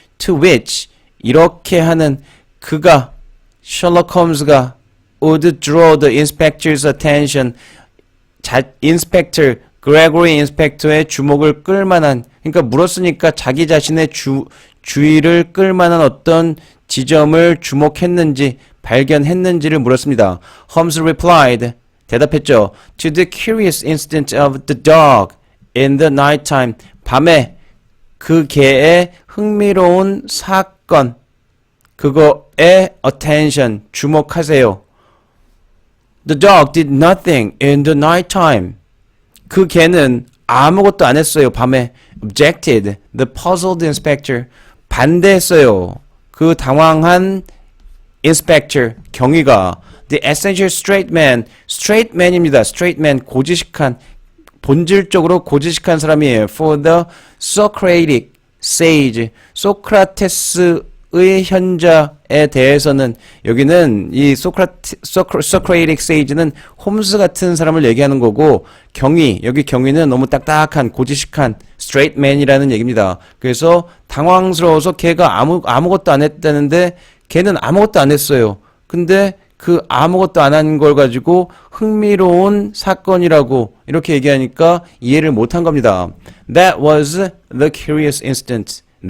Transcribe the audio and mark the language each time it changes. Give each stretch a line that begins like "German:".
English: to which,
Korean: 이렇게 하는 그가, 셜록 홈즈가
English: would draw the inspector's attention.
Korean: 인스펙터, 그레고리 인스펙터의 주목을 끌만한, 그러니까 물었으니까 자기 자신의 주의를 끌만한 어떤 지점을 주목했는지, 발견했는지를 물었습니다.
English: Holmes replied,
Korean: 대답했죠.
English: To the curious incident of the dog in the nighttime.
Korean: 밤에 그 개의 흥미로운 사건, 그거에 attention, 주목하세요.
English: The dog did nothing in the nighttime.
Korean: 그 개는 아무것도 안 했어요. 밤에.
English: Objected, the puzzled inspector.
Korean: 반대했어요. 그 당황한 inspector, 경위가.
English: The essential straight man입니다.
Korean: straight man, 고지식한, 본질적으로 고지식한 사람이에요. For the Socratic sage, 소크라테스의 현자에 대해서는, 여기는 이 Socratic sage는 홈즈 같은 사람을 얘기하는 거고, 여기 경위는 너무 딱딱한, 고지식한 straight man이라는 얘기입니다. 그래서 당황스러워서 걔가 아무것도 안 했다는데, 걔는 아무것도 안 했어요. 근데 그 아무것도 안 한 걸 가지고 흥미로운 사건이라고 이렇게 얘기하니까 이해를 못한 겁니다.
English: That was the curious incident.